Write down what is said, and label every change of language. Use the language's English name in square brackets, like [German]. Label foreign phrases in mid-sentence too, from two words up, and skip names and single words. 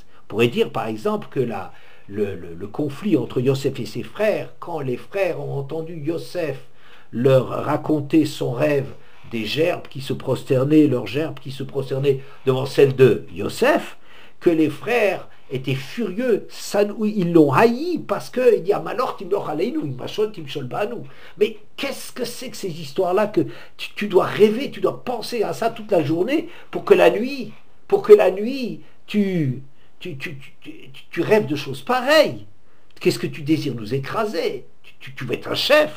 [French] On pourrait dire par exemple que le conflit entre Yosef et ses frères, quand les frères ont entendu Yosef leur raconter son rêve des gerbes qui se prosternaient, leurs gerbes qui se prosternaient devant celles de Yosef, que les frères étaient furieux, ils l'ont haï parce qu'il dit [Hebrew] המלך תמלוך עלינו משול תמשול בנו. [French] Mais qu'est-ce que c'est que ces histoires-là que tu dois rêver, tu dois penser à ça toute la journée pour que la nuit tu rêves de choses pareilles. Qu'est-ce que tu désires nous écraser? Tu veux être un chef.